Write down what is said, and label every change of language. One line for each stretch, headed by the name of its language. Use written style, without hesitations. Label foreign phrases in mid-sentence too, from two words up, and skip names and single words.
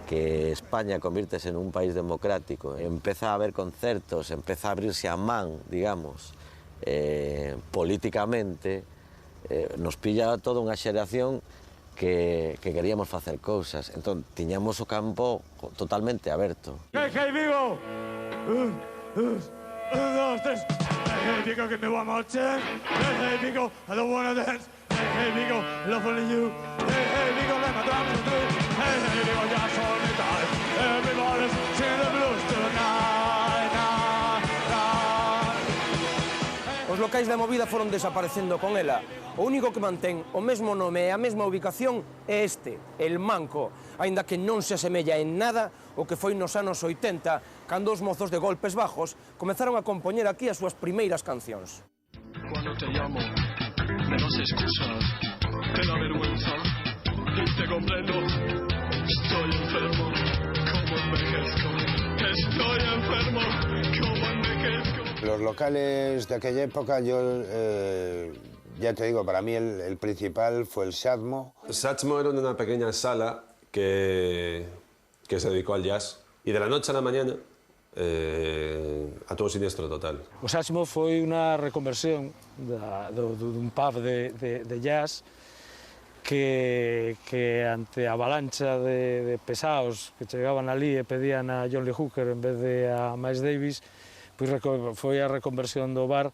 Galician: que España convírtese en un país democrático, empeza a haber concertos, empeza a abrirse a man, digamos, políticamente, nos pilla toda unha xeración que queríamos facer cousas. Entón, tiñamos o campo totalmente aberto.
Spanish: Hey, hey, Vigo! Dos, tres. Hey, hey, Vigo, que me voy a marchar. Hey, hey, Vigo,
English: I don't wanna dance. Hey, hey, Vigo, I love only you. Hey, hey, Vigo, let my drums do it. Hey, hey, Vigo, just hold me tight. Everybody's singing the blues tonight.
Galician: Os locais da movida foron desaparecendo con ela. O único que mantén o mesmo nome e a mesma ubicación é este, El Manco, aínda que non se asemella en nada o que foi nos anos 80, cando os mozos de Golpes Bajos comezaron a compoñer aquí as súas primeiras cancións.
Spanish: Cuando te llamo, me das excusas, te da vergüenza, y te comprendo. Estoy enfermo, como envejezco. Estoy enfermo, como envejezco. Los locales de aquella época, yo ya te digo, para mí el principal fue el Satmo. Satmo era una pequeña sala que se dedicó al jazz. Y de la noche a la mañana, a todo Siniestro Total.
Galician: O Satmo foi unha reconversión dun pub de jazz que ante a avalancha de pesados que chegaban ali e pedían a John Lee Hooker en vez de a Miles Davis, pois foi a reconversión do bar.